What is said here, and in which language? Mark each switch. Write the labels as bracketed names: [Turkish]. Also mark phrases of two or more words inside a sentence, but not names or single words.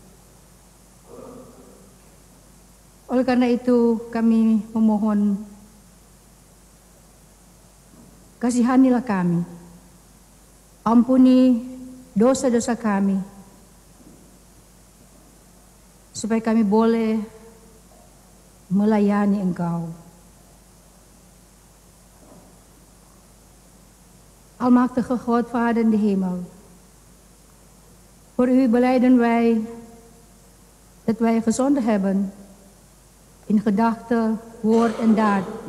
[Indonesian] Oleh karena itu kami memohon, kasihanilah kami, ampuni dosa-dosa kami, supaya kami boleh melayani Engkau. [Dutch] Almachtige God, Vader in de hemel, voor u belijden wij dat wij gezondigd hebben in gedachte, woord en daad.